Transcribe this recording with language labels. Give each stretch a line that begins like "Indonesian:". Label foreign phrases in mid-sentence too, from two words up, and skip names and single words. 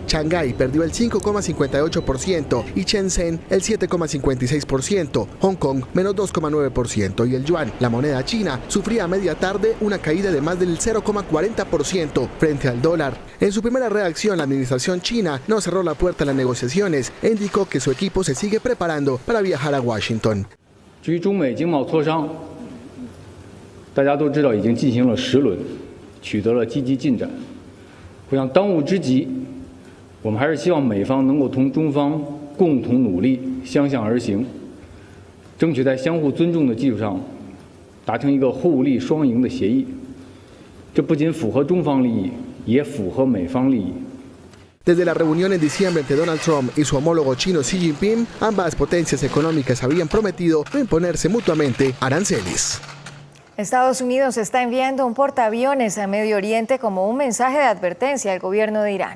Spanish: Shanghái perdió el 5,58% y Shenzhen el 7,56%, Hong Kong menos 2,9% y el yuan, la moneda china, sufría a media tarde una caída de más del 0,40% frente al dólar. En su primera reacción, la administración china no cerró la puerta a las negociaciones e indicó que su equipo se sigue preparando para viajar a Washington.
Chinese: 至于中美经贸磋商，大家都知道已经进行了10轮，取得了积极进展。我想当务之急，我们还是希望美方能够同中方共同努力，相向而行，争取在相互尊重的基础上，达成一个互利双赢的协议。这不仅符合中方利益，也符合美方利益。
Spanish: Desde la reunión en diciembre entre Donald Trump y su homólogo chino Xi Jinping, ambas potencias económicas habían prometido no imponerse mutuamente aranceles. Estados Unidos está enviando un portaaviones a Medio Oriente como un mensaje de advertencia al gobierno de Irán.